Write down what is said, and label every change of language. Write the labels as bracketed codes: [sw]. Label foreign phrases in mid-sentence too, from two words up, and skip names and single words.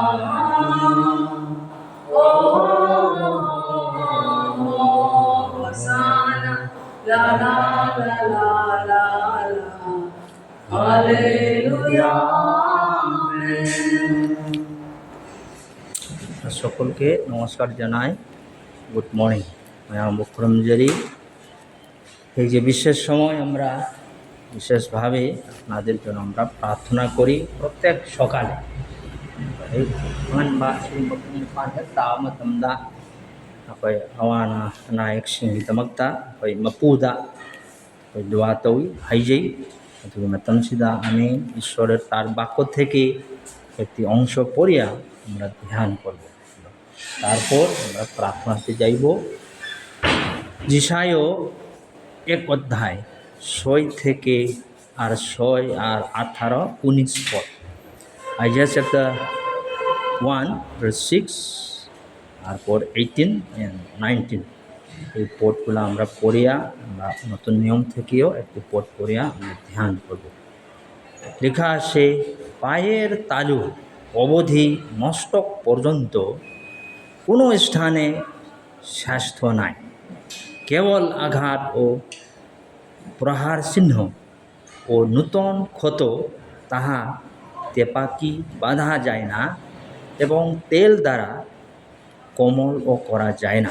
[bn] ও হোসানা লা লা লা লা লা লা হালেলুয়া আমেন। সকলকে নমস্কার জানাই। [en] good morning. [bn] আমি বক্রমজারি। এই যে বিশেষ সময় আমরা বিশেষভাবে আপনাদের জন্য আমরা প্রার্থনা করি প্রত্যেক সকালে। [mni] ꯑꯩꯈꯣꯏ ꯑꯋꯥ ꯑꯅꯥ ꯑꯌꯦꯛꯁꯤꯡꯒꯤꯗꯃꯛꯇ ꯑꯩꯈꯣꯏ ꯃꯄꯨꯗ ꯑꯩꯈꯣই দোয়া তৌই হাইজেই। [bn] অথবা মতমসিদা আমি ঈশ্বরের তার বাক্য থেকে একটি অংশ পড়িয়া আমরা ধ্যান করব, তারপর আমরা প্রার্থনাতে যাইব। যিশায় 1 অধ্যায় 6 থেকে আর 6 আর 18, 19 পদ। [en] Isaiah chapter 1 verse 6 [bn] তারপর 18 and 19 এই পদগুলো আমরা পড়িয়া আমরা নতুন নিয়ম থেকেও একটি পদ পড়িয়া আমরা ধ্যান করব। লেখা আছে, পায়ের তালু অবধি মস্তক পর্যন্ত কোনো স্থানে স্বাস্থ্য নাই, কেবল আঘাত ও প্রহার চিহ্ন ও নূতন ক্ষত, তাহা তেপাকি বাঁধা যায় না এবং তেল দ্বারা কোমল ও করা যায় না।